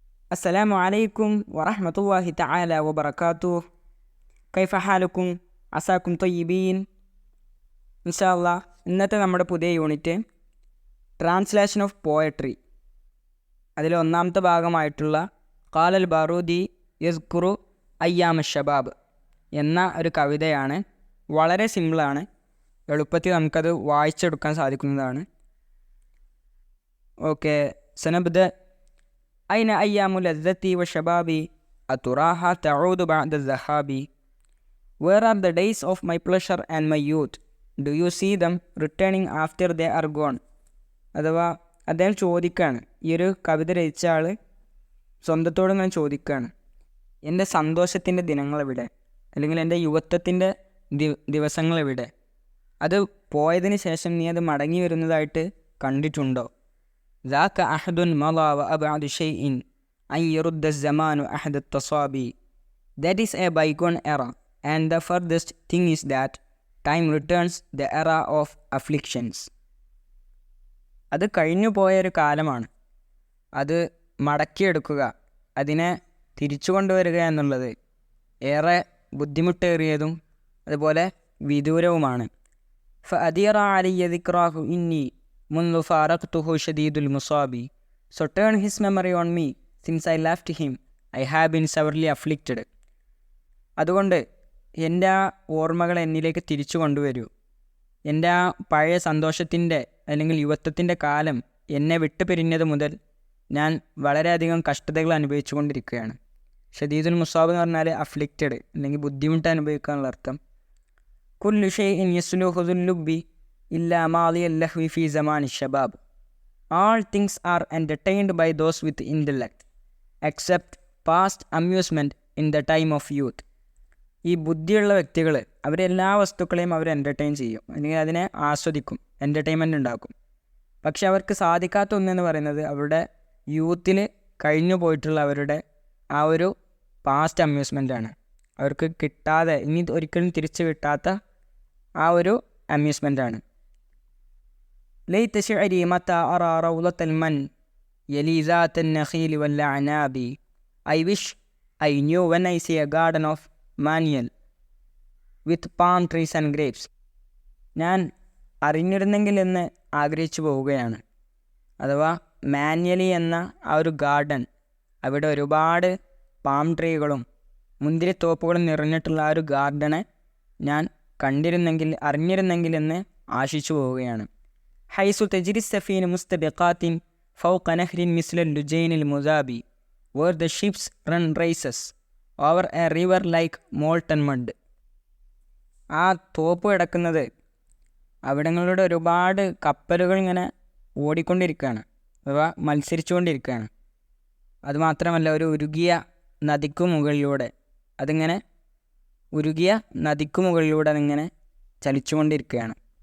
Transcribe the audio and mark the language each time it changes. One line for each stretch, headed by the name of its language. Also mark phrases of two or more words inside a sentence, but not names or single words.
Arabic: السلام عليكم ورحمة الله تعالى وبركاته. كيف حالكم؟ عساكم طيبين.
Malayalam: ഇൻഷാല്ലാ ഇന്നത്തെ നമ്മുടെ പുതിയ യൂണിറ്റ്
English: translation of poetry,
Malayalam: അതിൽ ഒന്നാമത്തെ ഭാഗമായിട്ടുള്ള ഖാലൽ ബാറൂദി യസ്കുറു അയ്യാമ ഷബാബ് എന്ന ഒരു കവിതയാണ്. വളരെ സിമ്പിളാണ്, എളുപ്പത്തിൽ നമുക്കത് വായിച്ചെടുക്കാൻ സാധിക്കുന്നതാണ്.
Arabic: ഓക്കെ, സനബ്ദ. أين أيام لذتي وشبابي أتراها تعود بعد الذهاب.
English: Where are the days of my pleasure and my youth? Do you see them returning after they are gone?
Malayalam: അഥവാ അദ്ദേഹം ചോദിക്കുകയാണ്, ഈ ഒരു കവിത രചിച്ച ആൾ സ്വന്തത്തോട് ഇങ്ങനെ ചോദിക്കുകയാണ്, എൻ്റെ സന്തോഷത്തിൻ്റെ ദിനങ്ങളെവിടെ, അല്ലെങ്കിൽ എൻ്റെ യുവത്വത്തിൻ്റെ ദിവസങ്ങളെവിടെ? അത് പോയതിന് ശേഷം നീ അത് മടങ്ങി വരുന്നതായിട്ട് കണ്ടിട്ടുണ്ടോ?
Arabic: ذاك أحد مضى وأبعد شيء أن يرد الزمان أحد التصابي.
English: That is a bygone era, and the furthest thing is that time returns the era of afflictions.
Malayalam: അത് കഴിഞ്ഞു പോയൊരു കാലമാണ്. അത് മടക്കിയെടുക്കുക, അതിനെ തിരിച്ചു കൊണ്ടുവരിക എന്നുള്ളത് ഏറെ ബുദ്ധിമുട്ടേറിയതും അതുപോലെ വിദൂരവുമാണ്.
Arabic: فأدير علي ذكراه إني منذ فارقته شديد المصاب.
English: So turn his memory on me, since I left him I have been severely afflicted.
Malayalam: അതുകൊണ്ട് എൻ്റെ ആ ഓർമ്മകൾ എന്നിലേക്ക് തിരിച്ചു കൊണ്ടുവരൂ. എൻ്റെ ആ പഴയ സന്തോഷത്തിൻ്റെ അല്ലെങ്കിൽ യുവത്വത്തിൻ്റെ കാലം എന്നെ വിട്ടു പിരിഞ്ഞത് മുതൽ ഞാൻ വളരെയധികം കഷ്ടതകൾ അനുഭവിച്ചു കൊണ്ടിരിക്കുകയാണ്.
Arabic: شديد المصاب
Malayalam: എന്ന് പറഞ്ഞാൽ അഫ്ലിക്റ്റഡ് അല്ലെങ്കിൽ ബുദ്ധിമുട്ട് അനുഭവിക്കുക എന്നുള്ള അർത്ഥം.
Arabic: كل شيء يسلوه ذو اللب إلا ماضي اللهو في زمان الشباب.
English: All things are entertained by those with intellect, except past amusement in the time of youth.
Malayalam: ഈ ബുദ്ധിയുള്ള വ്യക്തികൾ അവരെല്ലാ വസ്തുക്കളെയും അവർ എൻ്റർടൈൻ ചെയ്യും, അല്ലെങ്കിൽ അതിനെ ആസ്വദിക്കും, എൻ്റർടൈൻമെൻറ്റ് ഉണ്ടാക്കും. പക്ഷെ അവർക്ക് സാധിക്കാത്ത ഒന്നെന്ന് പറയുന്നത് അവരുടെ യൂത്തിൽ കഴിഞ്ഞു പോയിട്ടുള്ള അവരുടെ ആ ഒരു
English: past amusement.
Malayalam: അവർക്ക് കിട്ടാതെ, ഇനി ഒരിക്കലും തിരിച്ചു കിട്ടാത്ത ആ ഒരു അമ്യൂസ്മെൻ്റാണ്.
Arabic: ليت شعري متى أرى روضة المن يلي ذات النخيل والأعناب.
English: I wish I knew when I see a garden of manial with palm trees and grapes.
Malayalam: ഞാൻ അറിഞ്ഞിരുന്നെങ്കിൽ എന്ന് ആഗ്രഹിച്ചു പോവുകയാണ്. അഥവാ മാന്യലി എന്ന ആ ഒരു ഗാർഡൻ, അവിടെ ഒരുപാട്
English: palm trees
Malayalam: മുന്തിരിത്തോപ്പുകളും നിറഞ്ഞിട്ടുള്ള ആ ഒരു ഗാർഡനെ ഞാൻ കണ്ടിരുന്നെങ്കിൽ, അറിഞ്ഞിരുന്നെങ്കിൽ എന്ന് ആശിച്ചു പോവുകയാണ്.
Arabic: حيث تجري السفينة مستبقات فوق نهر مثل اللجين المذابي,
English: where the ships run races over a river like molten mud.
Malayalam: ആ തോപ്പ് കിടക്കുന്നത് അവിടങ്ങളുടെ ഒരുപാട് കപ്പലുകൾ ഇങ്ങനെ ഓടിക്കൊണ്ടിരിക്കുകയാണ്, അഥവാ മത്സരിച്ചുകൊണ്ടിരിക്കുകയാണ്. അതുമാത്രമല്ല, ഒരു ഉരുകിയ നദിക്കു മുകളിലൂടെ അതിങ്ങനെ അതിങ്ങനെ ചലിച്ചുകൊണ്ടിരിക്കുകയാണ്.